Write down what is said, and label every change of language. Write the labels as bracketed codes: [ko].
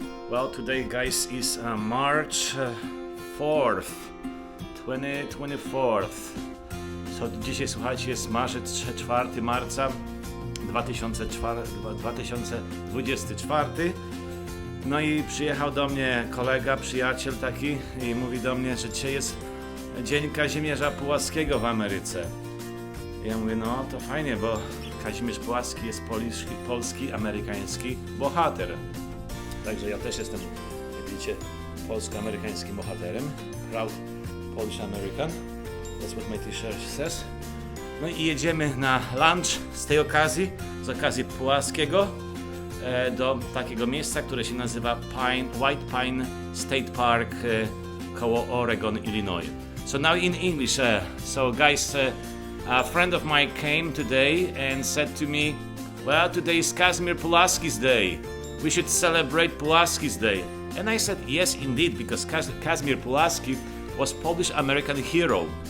[en] Well, today guys is March 4th, 2024. [pl] So dzisiaj słuchajcie jest marzec 4 marca 2024. No i przyjechał do mnie kolega, przyjaciel taki i mówi do mnie, że dzisiaj jest Dzień Kazimierza Pulaskiego w Ameryce. Ja mówię, no to fajnie, bo Kazimierz Pulaski jest polski, amerykański bohater. Także ja też jestem, jak widzicie, polsko-amerykańskim bohaterem. [en] Proud Polish American. That's what my t-shirt says. [pl] No i jedziemy na lunch z okazji Pulaskiego do takiego miejsca, które się nazywa White Pine State Park koło Oregon, Illinois. [en] So now in English, so guys, a friend of mine came today and said to me, well, today is Kazimierz Pulaski's day. We should celebrate Pulaski's day. And I said, yes, indeed, because Kazimierz Pulaski was Polish-American hero.